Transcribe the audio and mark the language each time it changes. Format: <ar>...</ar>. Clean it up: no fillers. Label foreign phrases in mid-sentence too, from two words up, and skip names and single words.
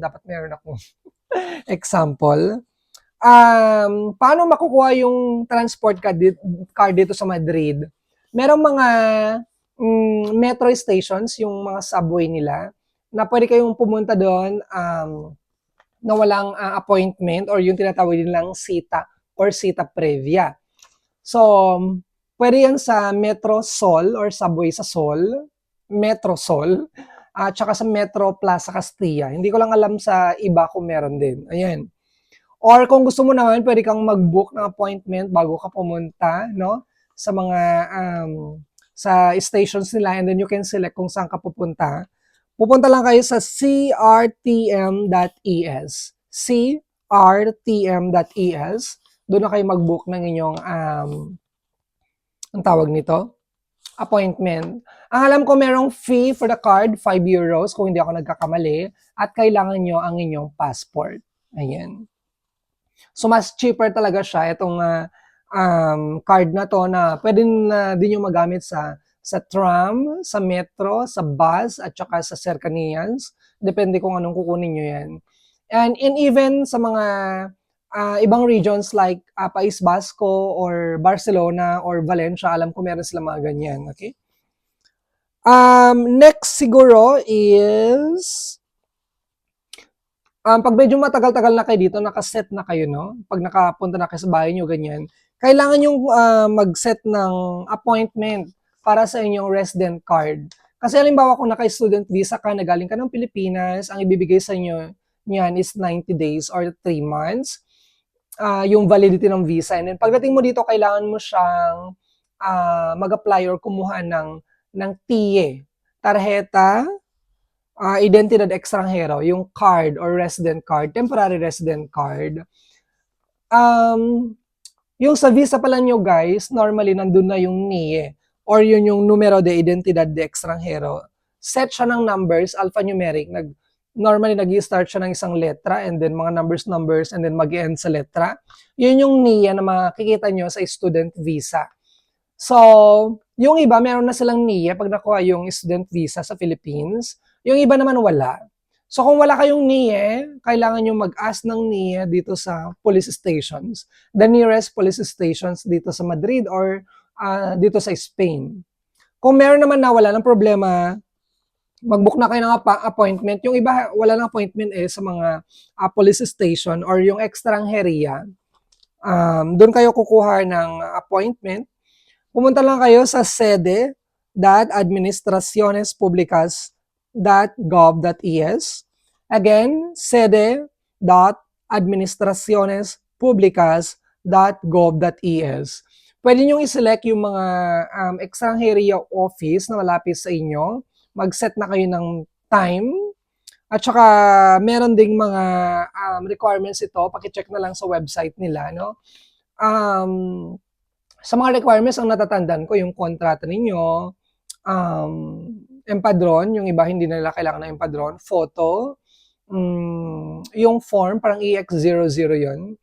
<tl>Dapat meron akong example. Paano makukuha yung transport card dito sa Madrid? Merong mga metro stations, yung mga subway nila, na pwede kayong pumunta doon na walang appointment or yung tinatawag nilang cita or</tl> <es>cita previa.</es> <tl>So, pwede yan sa Metro Sol or subway sa Sol, Metro Sol, at saka sa Metro Plaza Castilla. Hindi ko lang alam sa iba kung meron din. Ayan. Or kung gusto mo naman, pwede kang mag-book ng appointment bago ka pumunta, no? Sa mga sa stations nila,</tl> <en>and then you can select</en> <tl>kung saan ka pupunta. Pupunta lang kayo sa crtm.es. crtm.es. Doon na kayo mag-book ng inyong ang tawag nito, appointment. Ang alam ko merong</tl> <en>fee for the card,</en> <tl>5 euros kung hindi ako nagkakamali, at kailangan nyo ang inyong passport. Ayan. So mas cheaper talaga siya itong card na to na pwede na din yung magamit sa tram, sa metro, sa bus, at saka sa cercanías. Depende kung anong kukunin nyo yan.</tl> <en>And even</en> <tl>sa mga ibang</tl> <en>regions like</en> <tl>País Basco or Barcelona or Valencia, alam ko meron sila mga ganyan. Okay? Next siguro is pag medyo matagal-tagal na kayo dito, nakaset na kayo, no? Pag nakapunta na kayo sa bahay nyo, ganyan. Kailangan yung mag-set ng appointment para sa inyong resident card. Kasi halimbawa kung naka-</tl> <en>student visa</en> <tl>ka, nagaling ka ng Pilipinas, ang ibibigay sa inyo niyan</tl> <en>is 90 days or 3 months.</en> <tl>Yung validity ng visa.</tl> <en>And then</en> <tl>pagdating mo dito, kailangan mo siyang mag-apply or kumuha ng TIE,</tl> <es>tarjeta, identidad extranjero,</es> <en>yung card or resident card, temporary resident card.</en> <tl>Yung sa visa pala nyo guys, normally nandun na yung NIE or yun yung</tl> <es>numero de identidad de extranjero.</es> <tl>Set siya ng</tl> <en>numbers, alphanumeric.</en> <tl>Normally nag-i-start siya ng isang letra</tl> <en>and then</en> <tl>mga numbers</tl> <en>and then</en> <tl>mag-end sa letra. Yun yung NIE na makikita nyo sa</tl> <en>student visa.</en> <tl>So, yung iba, meron na silang NIE pag nakuha yung</tl> <en>student visa</en> <tl>sa Philippines. Yung iba naman wala. So kung wala kayong NIE, kailangan nyo mag-ask ng NIE dito sa</tl> <en>police stations. The nearest police stations</en> <tl>dito sa</tl> <en>Madrid or</en> <tl>dito sa</tl> <en>Spain.</en> <tl>Kung meron naman na wala ng problema, mag-book na kayo ng appointment. Yung iba, wala ng appointment sa mga</tl> <en>police station</en> <tl>or yung extranjeria. Doon kayo kukuha ng appointment. Pumunta lang kayo sa sede.administracionespublicas.gov.es. Again, sede.administracionespublicas.gov.es. Pwede nyo i-select yung mga extranjeria office na malapit sa inyo. Mag-set na kayo ng time. At saka, meron ding mga requirements ito. Paki-check na lang sa website nila, no? Sa mga requirements, ang natatandaan ko, yung kontrata ninyo, empadron, yung iba hindi nila kailangan ng empadron, photo, yung form, parang EX00 yun.</tl>